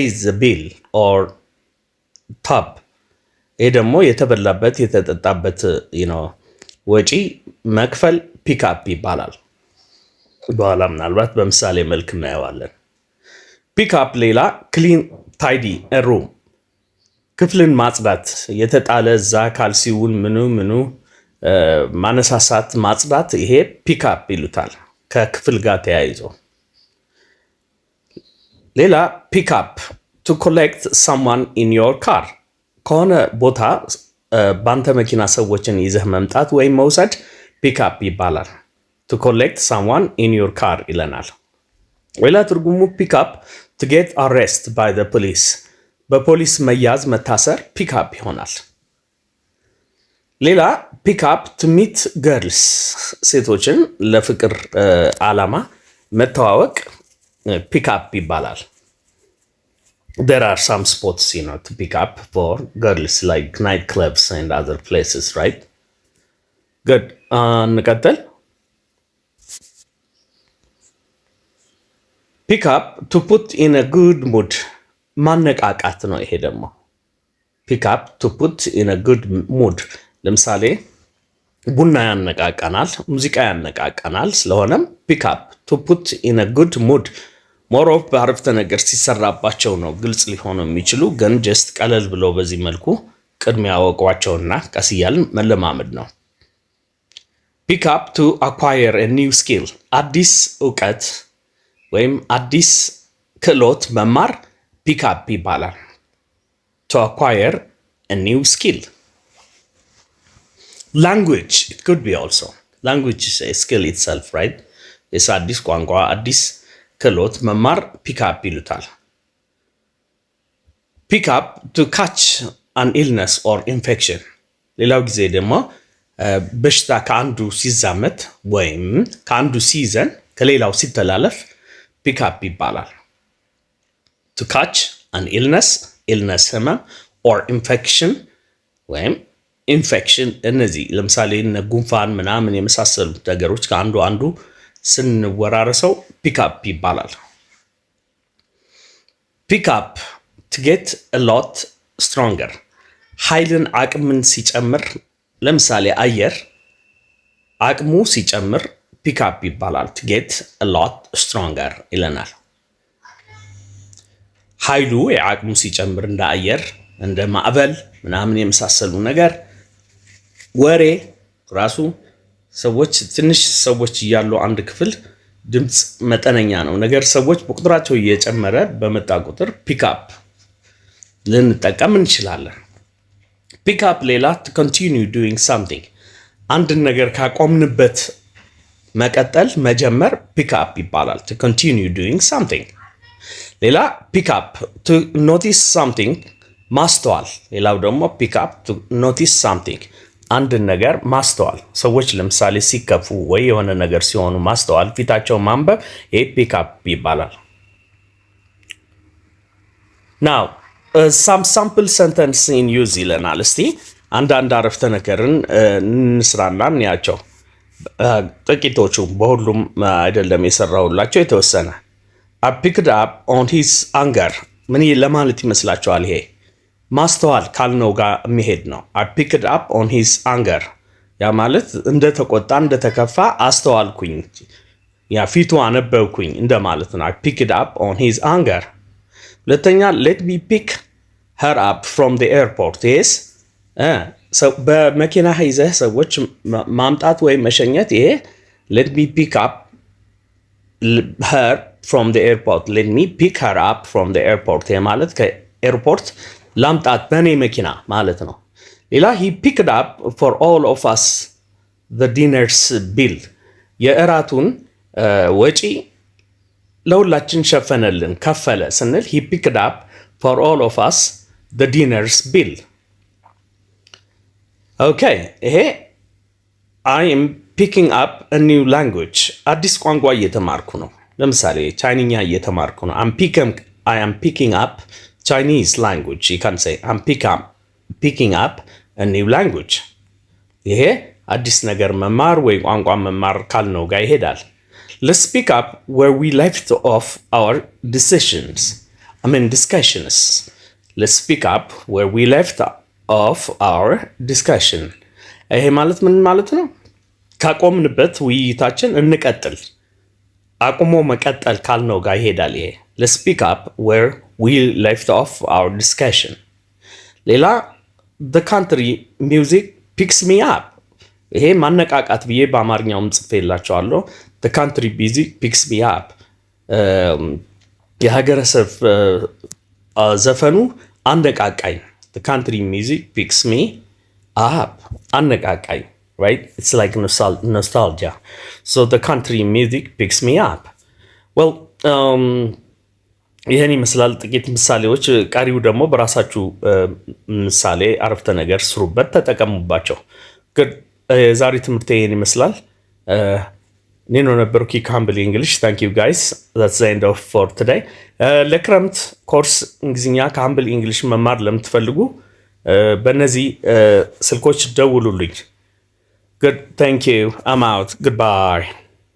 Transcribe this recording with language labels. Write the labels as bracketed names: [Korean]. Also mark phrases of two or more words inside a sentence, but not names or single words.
[English] the bill or tab። [Amharic] ይሄ ደግሞ የተበላበት የተጠጣበት ወጪ መክፈል [English] pick up [Amharic] ይባላል። በኋላ ምናልባት በምሳሌ መልክ እናየዋለን። [English] pick up [Amharic] ሌላ [English] clean tidy room፣ [Amharic] ክፍልን ማጽዳት፣ የተጣለ እዛ ካልሲውን ምኑ ማነሳሳት ማጽዳት፣ ይሄ [English] pick up [Amharic] ይሉታል ከክፍል ጋር ተያይዞ። ሌላ [English] pick up to collect someone in your car፣ [Amharic] ከሆነ ቦታ በአንተ መኪና ሰዎችን ይዘህ መምጣት ወይም መውሰድ [English] pick up [Amharic] ይባላል። [English] to collect someone in your car [Amharic] ይለናል። ሌላ ትርጉሙ [English] pick up to get arrested by the police፣ [Amharic] በፖሊስ መያዝ መታሰር [English] pick up [Amharic] ይሆናል። [English] ሌላ pick up to meet girls፣ [Amharic] ሴቶችን ለፍቅር ዓላማ መተዋወቅ [English] pick up ይባላል። there are some spots to pick up for girls like night clubs and other places, right? [Amharic] good እንቀጥል። [English] pick up to put in a good mood፣ [Amharic] ማነቃቃት ነው። ይሄ ደግሞ [English] pick up to put in a good mood። [Amharic] ለምሳሌ ቡና ያነቃቃናል፣ ሙዚቃ ያነቃቃናል። ስለሆነም [English] pick up to put in a good mood። [Amharic] ሞሮፍ በአረፍተ ነገር ሲሰራባቸው ነው ግልጽ ሊሆኑ የሚችሉ፣ ግን ጀስት ቀለል ብሎ በዚህ መልኩ ቅድሚያ ያወቋቸውና ቀስ እያልን መለማመድ ነው። [English] pick up to acquire a new skill፣ [Amharic] አዲስ እውቀት ወይም አዲስ ክህሎት መማር [English] pick up [Amharic] ይባላል። [English] to acquire a new skill። language, it could be also language is a skill itself, right? [Amharic] አዲስ ቋንቋ አዲስ ክህሎት መማር [English] pick up [Amharic] ይሉታል። [English] pick up to catch an illness or infection። [Amharic] ሌላው ጊዜ ደግሞ በሽታ ከአንዱ ሲዛመት ወይም ከአንዱ ሲይዘን ከሌላው ሲተላለፍ [English] pick up [Amharic] ይባላል። [English] to catch an illness [Amharic] ህመም [English] or infection [Amharic] ወይም ኢንፌክሽን። እነዚህ ለምሳሌ ጉንፋን ምናምን የመሳሰሉት ነገሮች ከአንዱ ስንወራረሰው [English] pick up [Amharic] ይባላል። [English] pick up to get a lot stronger፣ [Amharic] ኃይልን አቅምን ሲጨምር። ለምሳሌ አየር አቅሙ ሲጨምር [English] pick up [Amharic] ይባላል። [English] to get a lot stronger [Amharic] ይለናል። ኃይሉ የአቅሙ ሲጨምር እንደ አየር እንደ ማዕበል ምናምን የመሳሰሉ ነገር። ወሬ ራሱ ትንሽ ሰዎች እያሉ አንድ ክፍል ድምፅ መጠነኛ ነው፣ ነገር ሰዎች በቁጥራቸው እየጨመረ በመጣ ቁጥር [English] pick up [Amharic] ልንጠቀም እንችላለን። [English] pick up [Amharic] ሌላ [English] to continue doing something፣ [Amharic] አንድን ነገር ካቆምንበት መቀጠል መጀመር [English] pick up [Amharic] ይባላል። [English] to continue doing something። [Amharic] ሌላ [English] pick up to notice something፣ [Amharic] ማስተዋል። ሌላው ደግሞ [English] pick up to notice something፣ [Amharic] አንድን ነገር ማስተዋል። ሰዎች ለምሳሌ ሲከፉ ወይ የሆነ ነገር ሲሆኑ ማስተዋል፣ ፊታቸው ማንበብ፣ ይሄ [English] pick up [Amharic] ይባላል። [English] now some sample sentence in use [Amharic] ይለናል። እስቲ አንዳንድ አረፍተ ነገርን እንስራና እንያቸው። ጥቂቶቹ በሁሉም አይደለም የሰራሁላቸው የተወሰነ። [English] I picked up on his anger፣ [Amharic] ምን ለማለት ይመስላችኋል? ይሄ ማስተዋል ካልነው ጋር የሚሄድ ነው። [English] I picked up on his anger [Amharic] ያ ማለት እንደተቆጣ እንደተከፋ አስተዋልኩኝ፣ ያ ፊቱ አነበብኩኝ እንደማለት ነው። [English] I picked up on his anger። ሁለተኛ let me pick her up from the airport yes [Amharic] በመኪና ይዘህ ሰዎች ማምጣት ወይም መሸኘት ይሄ [English] let me pick up her from the airport let me pick her up from the airport [Amharic] ይሄ ማለት ከኤርፖርት ላምጣት በኔ መኪና ማለት ነው። ሌላ [English] he picked up for all of us the dinner's bill [Amharic] የእራቱን ወጪ ለሁላችን ሸፈነልን ከፈለ ስንል [English] he picked up for all of us the dinner's bill okay ይሄ I am picking up a new language [Amharic] አዲስ ቋንቋ እየተማርኩ ነው። ለምሳሌ ቻይንኛ እየተማርኩ ነው። [English] I am picking up Chinese language you can say I'm picking up a new language [Amharic] ይሄ አዲስ ነገር መማር ወይ ቋንቋ መማር ካልነው ጋር ይሄዳል። [English] Let's pick up where we left off our discussions. Let's pick up where we left off our discussion. [Amharic] ይሄ ማለት ምን ማለት ነው? ካቆምንበት ውይይታችን እንቀጥል። አቁሞ መቀጠል ካልነው ጋር ይሄዳል ይሄ [English] Let's pick up where we left off our discussion. ሌላ the country music picks me up [Amharic] ይሄ ማነቃቃት ብዬ በአማርኛውም ጽፌላችኋለሁ። [English] the country music picks me up [Amharic] የሀገረሰብ ዘፈኑ አነቃቃኝ [English] the country music picks me up አነቃቃኝ right it's like nostalgia so the country music picks me up well [Amharic] ይሄን ይመስላል ጥቂት ምሳሌዎች። ቀሪው ደግሞ በራሳችሁ ምሳሌ አረፍተ ነገር ስሩበት ተጠቀሙባቸው። ዛሬ ትምህርት ይሄን ይመስላል። ኔኖ ነበርኩ ካምብል እንግሊሽ [English] thank you guys that's the end of for today [Amharic] ለክረምት ኮርስ እንግሊዝኛ ካምብል እንግሊሽ መማር ለምትፈልጉ በእነዚህ ስልኮች ደውሉልኝ። [English] good thank you I'm out goodbye